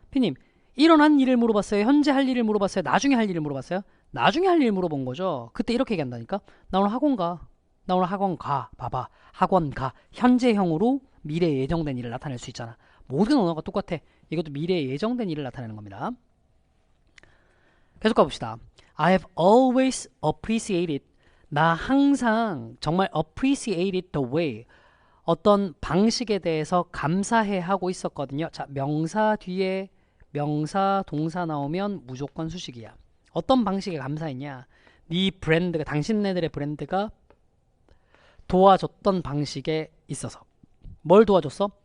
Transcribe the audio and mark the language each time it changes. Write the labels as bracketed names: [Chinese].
[Korean] 피님, 일어난 일을 물어봤어요? 현재 할 일을 물어봤어요? 나중에 할 일을 물어봤어요? 나중에 할 일 물어본 거죠. 그때 이렇게 얘기한다니까. 나 오늘 학원 가. 나 오늘 학원 가. 봐봐. 학원 가. 현재형으로 미래에 예정된 일을 나타낼 수 있잖아. 모든 언어가 똑같아. 이것도 미래에 예정된 일을 나타내는 겁니다. 계속 가봅시다. [English] I have always appreciated. [Korean] 나 항상 정말 [English] appreciated the way. [Korean] 어떤 방식에 대해서 감사해 하고 있었거든요. 자, 명사 뒤에 명사 동사 나오면 무조건 수식이야. 어떤 방식에 감사했냐? 네 브랜드가, 당신네들의 브랜드가 도와줬던 방식에 있어서. 뭘 도와줬어?